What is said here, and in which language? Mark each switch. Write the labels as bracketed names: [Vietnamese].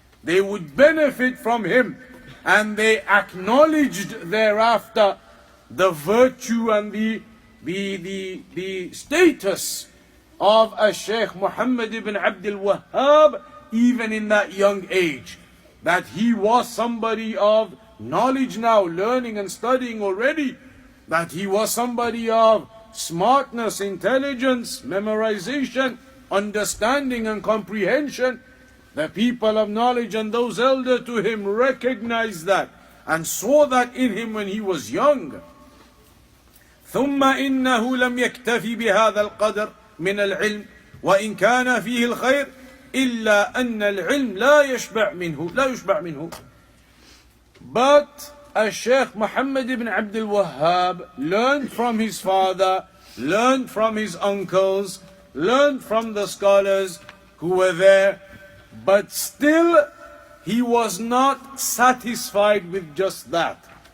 [English] They would benefit from him, and they acknowledged thereafter the virtue and the status of Shaykh Mohammed ibn Abdul Wahaab, even in that young age, that he was somebody of knowledge now, learning and studying already, that he was somebody of smartness, intelligence, memorization, understanding and comprehension. The people of knowledge and those elder to him recognized that and saw that in him when he was young. [Arabic] ثم إنه لم يكتفي بهذا القدر من العلم وإن كان فيه الخير إلا أن العلم لا يشبع منه. [English] But Shaykh Mohammed ibn Abdul Wahhab learned from his father, learned from his uncles, learned from the scholars who were there, but still he was not satisfied with just that.